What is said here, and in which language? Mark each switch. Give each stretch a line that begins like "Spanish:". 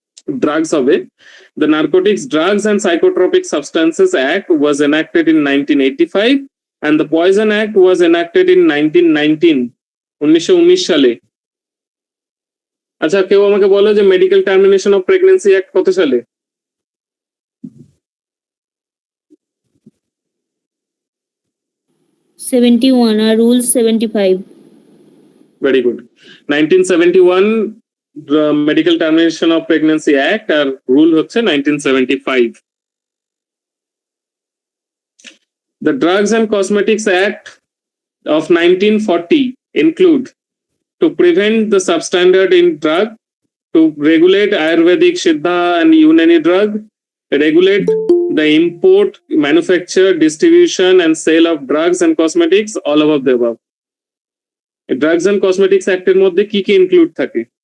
English: Drugs হবে। The Narcotics, Drugs and Psychotropic Substances Act was enacted in 1985 and the Poison Act was enacted in 1919 1919 সালে।
Bangla: আচ্ছা কেউ আমাকে বলো যে medical termination of pregnancy act কত সালে? আর rule 75।
English: Very good. 1971 Medical Termination of Pregnancy Act
Bangla: আর rule হচ্ছে
English: 1975। The Drugs and Cosmetics Act of 1940 include to prevent the substandard in drug, to regulate Ayurvedic, Siddha and Unani drug, regulate the import, manufacture, distribution and sale of drugs and cosmetics, all above the above.
Bangla: Drugs and Cosmetics Act এর মধ্যে কি কি include থাকে?